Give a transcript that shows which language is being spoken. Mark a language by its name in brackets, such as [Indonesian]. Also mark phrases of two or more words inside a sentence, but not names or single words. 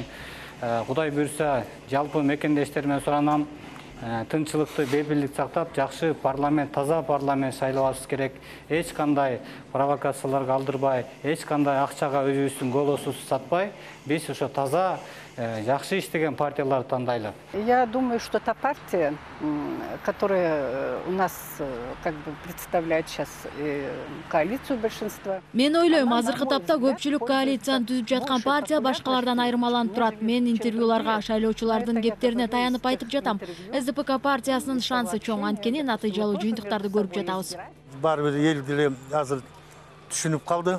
[Kyrgyz] Кудай буйрса, жалпы мекендештериме суранам, тынччылыкты, бейбилдикти сактап, жакшы парламент, таза парламент шайлообуз керек. Эч кандай провокацияларга алдырбай, эч кандай акчага өзүбүздүн голосубузду сатпай, биз ошо таза, жакшы иштеген партияларды тандайлы. [Russian] Я думаю, что та партия, которая у нас как бы представляет сейчас коалицию большинства. [Kyrgyz] Мен ойлойм, азыркы тапта көпчүлүк коалицияны түзүп жаткан партия башкалардан айырмаланып турат. Мен интервьюларга шайлоочулардын кептерине таянып айтып жатам. СДПК партиясынын шансы чоң, анткени натыйжалуу жыйынтыктарды көрүп жатабыз. Бар бир эл деле азыр түшүнүп калды.